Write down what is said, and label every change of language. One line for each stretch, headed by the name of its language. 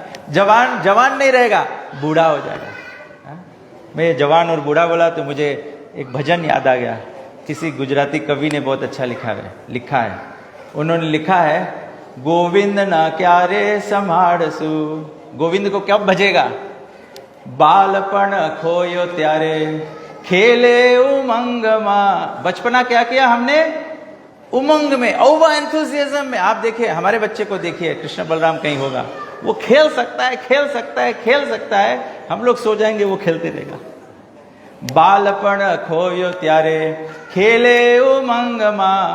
Hindi: जवान नहीं रहेगा, बूढ़ा हो जाएगा. मैं जवान और बूढ़ा बोला तो मुझे एक भजन याद आ गया. किसी गुजराती कवि ने बहुत अच्छा लिखा है. उन्होंने लिखा है,
Gujarati: गोविंद ना क्या रे संभाड़सु.
Hindi: गोविंद को कब भजेगा?
Gujarati: बालपण खोयो त्यारे खेले उमंग मा.
Hindi: बचपना क्या किया हमने? उमंग में, ओवर एंथुसियाज्म में. आप देखिए हमारे बच्चे को देखिए, कृष्ण बलराम कहीं होगा, वो खेल सकता है. हम लोग सो जाएंगे, वो खेलते रहेगा.
Gujarati: बालपण खोयो त्यारे खेले उमंग मा.